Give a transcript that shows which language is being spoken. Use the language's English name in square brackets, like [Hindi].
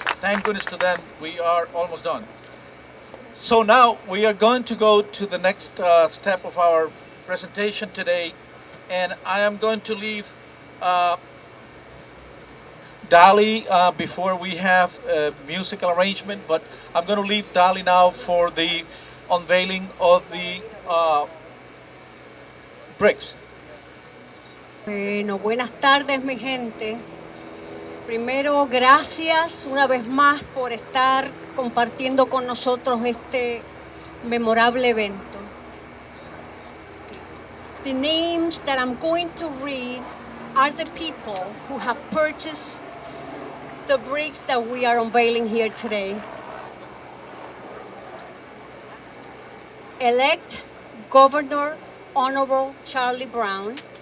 [English] Thank goodness to them, we are almost done. So now we are going to go to the next step of our presentation today, and I am going to leave Dali before we have a musical arrangement, but I'm going to leave Dali now for the unveiling of the bricks. [Spanish] Bueno, buenas tardes, mi gente. Primero, gracias una vez más por estar compartiendo con nosotros este memorable evento. [English] The names that I'm going to read are the people who have purchased the bricks that we are unveiling here today. Elect Governor Honorable Charlie Brown.